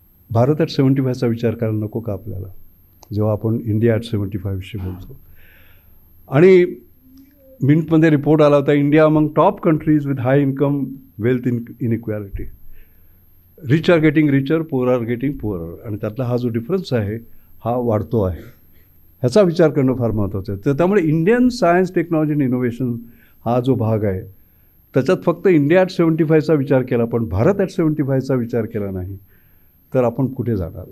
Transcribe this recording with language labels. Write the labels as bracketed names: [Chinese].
[Marathi] Bharat at 75चा विचार करायला नको का आपल्याला, जेव्हा आपण इंडिया ॲट 75 विषयी बोलतो. आणि मिंटमध्ये रिपोर्ट आला होता, [English] India among top countries with high income wealth inequality. Rich are getting richer, poor are getting poorer. [Marathi] आणि त्यातला हा जो डिफरन्स आहे हा वाढतो आहे. ह्याचा विचार करणं फार महत्त्वाचं आहे. तर त्यामुळे इंडियन सायन्स टेक्नॉलॉजी आणि इनोव्हेशन हा जो भाग आहे त्याच्यात फक्त इंडिया ॲट 75चा विचार केला, पण भारत ॲट 75चा विचार केला नाही तर आपण कुठे जाणार.